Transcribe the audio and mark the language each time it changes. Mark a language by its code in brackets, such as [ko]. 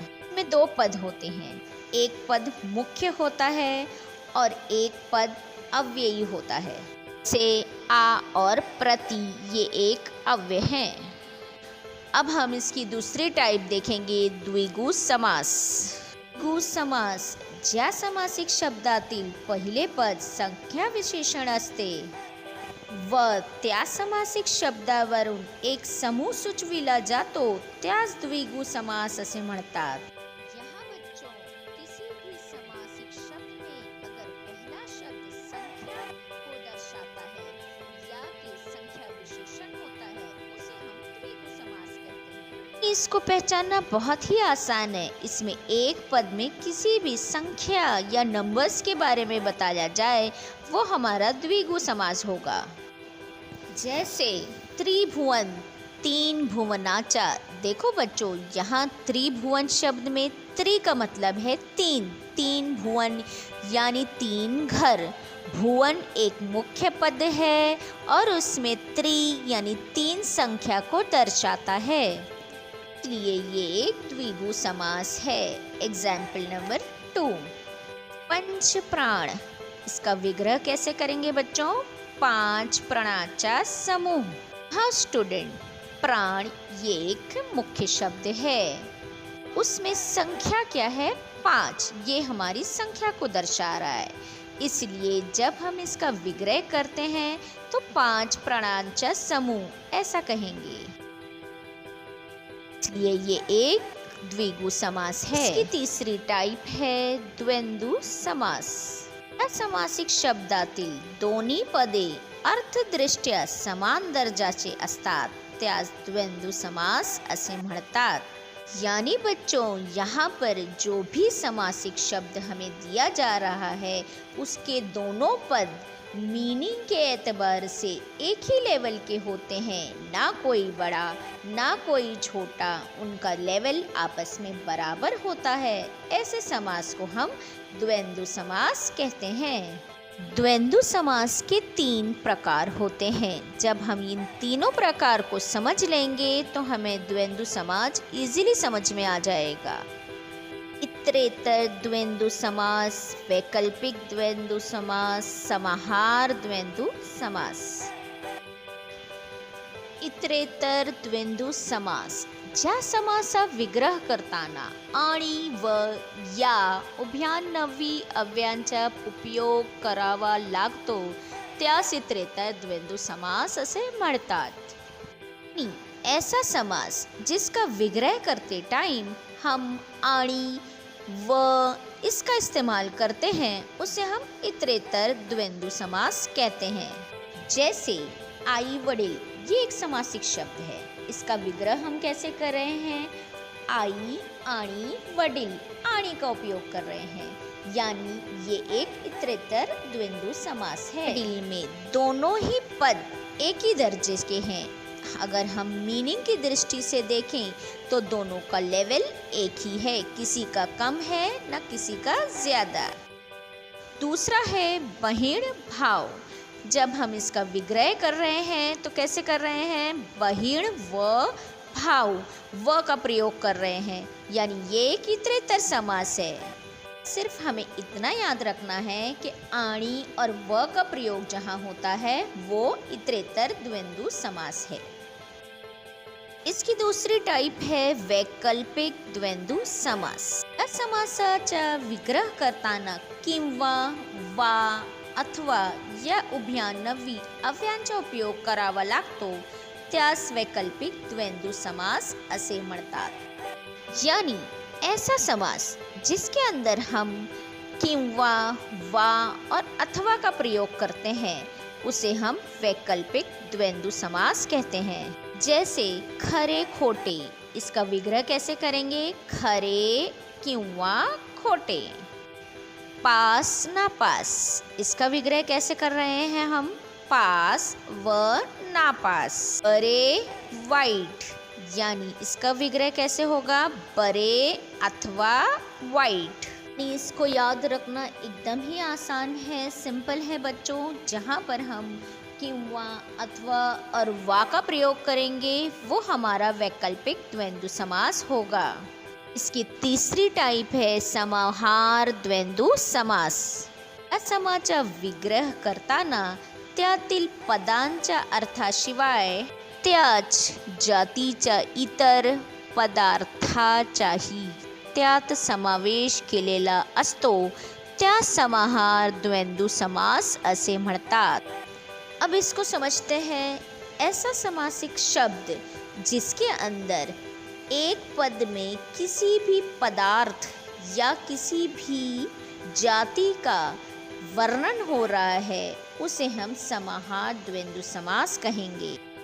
[hi] इसमें 2 पद होते हैं, एक पद मुख्य होता है और एक पद अव्ययी होता है। से आ और प्रति ये एक अव्यय हैं। अब हम इसकी दूसरी टाइप देखेंगे, द्विगु समास। [mr] द्विगु समास ज्या समासिक शब्दातील पहिले पद संख्या विशेषण असते व त्या समासिक शब्दावरून एक समूह सुचविला जातो त्यास द्विगु समास असे म्हणतात. [hi] यहाँ बच्चों किसी भी समासिक शब्द में अगर पहला शब्द संख्या को दर्शाता है या कि संख्या विशेषण होता है उसे हम द्विगु समास कहते हैं. इसको पहचानना बहुत ही आसान है. इसमें एक पद में किसी भी संख्या या नंबर्स के बारे में बताया जाए वो हमारा द्विगु समास होगा. जैसे त्रिभुवन, [mr] तीन भुवनाचा. [hi] देखो बच्चों, यहाँ त्रिभुवन शब्द में त्रि का मतलब है तीन, तीन भुवन यानी तीन घर. भुवन एक मुख्य पद है और उसमें त्रि यानी तीन संख्या को दर्शाता है, इसलिए ये एक द्विगु समास है. एग्जाम्पल नंबर 2, पंच प्राण. इसका विग्रह कैसे करेंगे बच्चों? [mr] पांच प्राणाचा समूह. [hi] हाँ स्टूडेंट, प्राण ये एक मुख्य शब्द है, उसमें संख्या क्या है? 5. ये हमारी संख्या को दर्शा रहा है, इसलिए जब हम इसका विग्रह करते हैं तो 5 [mr] प्राणांचा समूह [hi] ऐसा कहेंगे, इसलिए ये एक द्विगु समास है. इसकी तीसरी टाइप है द्वंद्व समास. [mr] या समासिक शब्दातील दोन्ही पदे अर्थदृष्ट्या समान दर्जाचे असतात त्यास द्वंद्व समास असे म्हणतात. [hi] यानी बच्चों, यहाँ पर जो भी समासिक शब्द हमें दिया जा रहा है उसके दोनों पद मीनिंग के एतबार से एक ही लेवल के होते हैं, ना कोई बड़ा ना कोई छोटा, उनका लेवल आपस में बराबर होता है. ऐसे समास को हम द्वंद्व समास कहते हैं. द्वंद्व समास के 3 प्रकार होते हैं. जब हम इन तीनों प्रकार को समझ लेंगे तो हमें द्वंद्व समास इजीली समझ में आ जाएगा. इतरेतर द्वंद्व समास, वैकल्पिक द्वंद्व समास, समाहार द्वंद्व समास. [mr] इतरेतर द्वंद्व समास ज्या समासा विग्रह करताना आणि व या उभयान्वयी अव्ययांचा उपयोग करावा लागतो त्यास इतरेतर द्वंद्व समास असे म्हणतात. [hi] ऐसा समास जिसका विग्रह करते टाइम हम आणि व इसका इस्तेमाल करते हैं उसे हम इतरेतर द्वंद्व समास कहते हैं. जैसे आई वडील, ये एक समासिक शब्द है. इसका विग्रह हम कैसे कर रहे हैं? [mr] आई आणि वडील, [hi] आणि का उपयोग कर रहे हैं, यानी ये एक इतरेतर द्वंद्व समास है. वडील में दोनों ही पद एक ही दर्जे के हैं. अगर हम मीनिंग की दृष्टि से देखें तो दोनों का लेवल एक ही है, किसी का कम है न किसी का ज़्यादा. दूसरा है बहिण भाव. जब हम इसका विग्रह कर रहे हैं तो कैसे कर रहे हैं? [mr] बहिण व भाव, [hi] व का प्रयोग कर रहे हैं, यानी ये एक इतरेतर समास है. सिर्फ हमें इतना याद रखना है कि आणी और व का प्रयोग जहाँ होता है वो इतरेतर द्वंद्व समास है. इसकी दूसरी टाइप है वैकल्पिक द्वंद्व समास. [mr] या समासाचा विग्रह करताना किंवा वा अथवा या उभयान्वयी अव्ययांचा उपयोग करावा लागतो त्यास वैकल्पिक द्वंद्व समास असे म्हणतात. [hi] यानी ऐसा समास जिसके अंदर हम किंवा वा और अथवा का प्रयोग करते हैं उसे हम वैकल्पिक द्वंद्व समास कहते हैं. जैसे खरे खोटे, इसका विग्रह कैसे करेंगे? [mr] खरे किंवा खोटे. [hi] पास नापास, इसका विग्रह कैसे कर रहे हैं हम? [mr] पास व नापास. [hi] बरे वाइट, यानी इसका विग्रह कैसे होगा? [mr] बरे अथवा वाइट. [hi] इसको याद रखना एकदम ही आसान है, सिंपल है बच्चों. जहाँ पर हम किंवा अथवा और वा का प्रयोग करेंगे वो हमारा वैकल्पिक द्वंद्व समास होगा. इसकी तीसरी टाइप है समाहार द्वंद्व समास. [mr] या समाचा विग्रह करताना त्यातील पदांच्या अर्थाशिवाय त्याच जातीच्या इतर पदार्थाचाही त्यात समावेश केलेला असतो त्या समाहार द्वंद्व समास असे म्हणतात. [hi] अब इसको समझते हैं। ऐसा समासिक शब्द जिसके अंदर एक पद में किसी भी पदार्थ या किसी भी जाति का वर्णन हो रहा है उसे हम समाहार द्वंद्व समास कहेंगे।